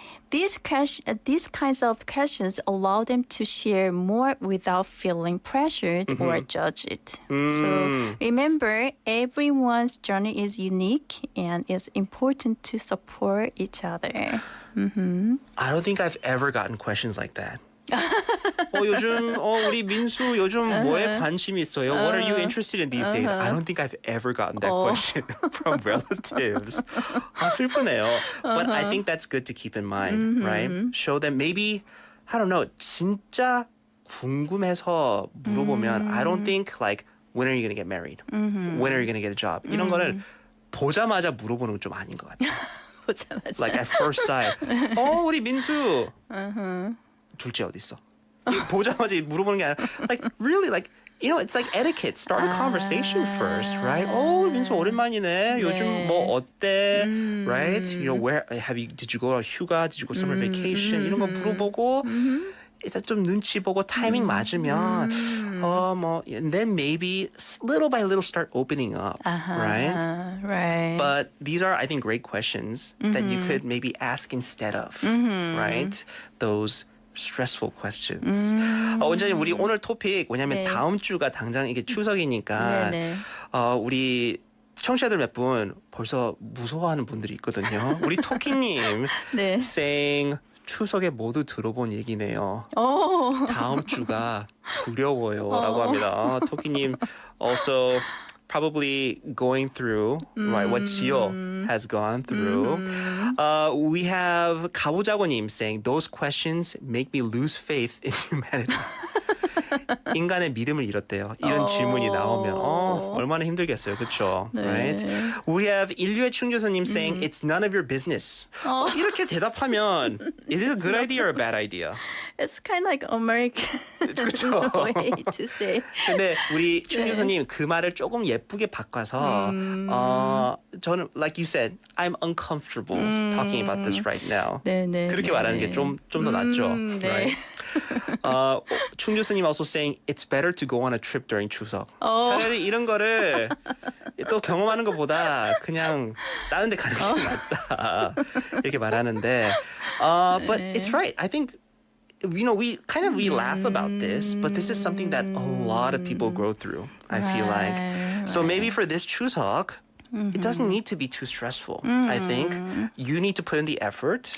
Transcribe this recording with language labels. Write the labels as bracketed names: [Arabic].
[English] These kinds of questions allow them to share more without feeling pressured or judged. So remember, everyone's journey is unique and it's important to support each other. I don't think I've ever gotten questions like that. [Korean] 요즘 우리 민수 요즘 뭐에 관심이 있어요? [English] What are you interested in these days? I don't think I've ever gotten that question from relatives. [Korean] 슬프네요. [English] But I think that's good to keep in mind, right? Show them maybe, I don't know, [Korean] 진짜 궁금해서 물어보면 [English] I don't think like, when are you going to get married? When are you going to get a job? [Korean] 이런 거를 보자마자 물어보는 건 좀 아닌 것 같아요. [English] Like at first sight. [Korean] 우리 민수. 둘째 어디 있어? 보자마자 물어보는 게 아니라 [English] like really like it's like etiquette. Start a conversation first, right? [Korean] 민수 오랜만이네. 요즘 뭐 어때? [English] Right? Where did you go on 휴가? Did you go summer vacation? [Korean] 이런 거 물어보고 일단 좀 눈치 보고 타이밍 맞으면 [English] and then maybe little by little start opening up, right? Right. But these are, I think, great questions that you could maybe ask instead of, right? Those stressful questions. [Korean] 원장님, 우리 오늘 토픽 왜냐면 다음 주가 당장 이게 추석이니까 우리 청취자들 몇 분 벌써 무서워하는 분들이 있거든요. 우리 토끼님 [English] saying [Korean] 추석에 모두 들어본 얘기네요. 다음 주가 두려워요라고 합니다. 토끼님 [English] also probably going through right what Gio has gone through. We have 가보자고님 saying those questions make me lose faith in humanity. [Korean] 인간의 믿음을 잃었대요. 이런 질문이 나오면 얼마나 힘들겠어요. 그렇죠? 네. [English] Right? We have 인류의 충주선님 saying it's none of your business. [Korean] 이렇게 대답하면 [English] is it a good idea or a bad idea? It's kind of like American [Korean] 그렇죠. [English] way to say. [Korean] 근데 우리 충주선님 그 말을 조금 예쁘게 바꿔서 저는 [English] like you said, I'm uncomfortable talking about this right now. [Korean] 네네. 그렇게 말하는 게 좀 더 낫죠. 네. [English] Right? 충주선님 also saying it's better to go on a trip during 추석. [Korean] 차라리 이런 거를 또 경험하는 것보다 그냥 다른 데 가는 게 낫다. 이렇게 말하는데 [English] but it's right. I think we laugh about this, but this is something that a lot of people go through. I feel like. So maybe for this 추석, it doesn't need to be too stressful. I think you need to put in the effort.